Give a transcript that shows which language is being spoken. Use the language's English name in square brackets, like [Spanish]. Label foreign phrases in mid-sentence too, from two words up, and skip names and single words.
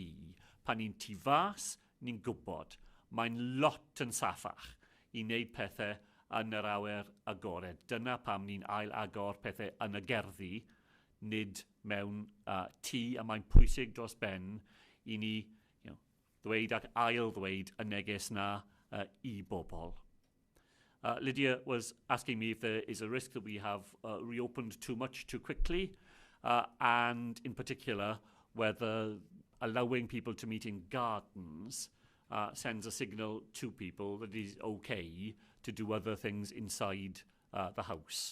[Welsh] Pan ni'n tŷ fas, ni'n gwybod. Mae'n lot yn saffach i wneud pethau yn yr awyr agored. Dyna pam ni'n ail agor pethau yn y gerddi, nid mewn tŷ, a mae'n pwysig dros ben i ni ddweud ac ail ddweud y neges na i bobl. [English] Lydia was asking me if there is a risk that we have reopened too much too quickly, and in particular whether allowing people to meet in gardens sends a signal to people that it is okay to do other things inside the house.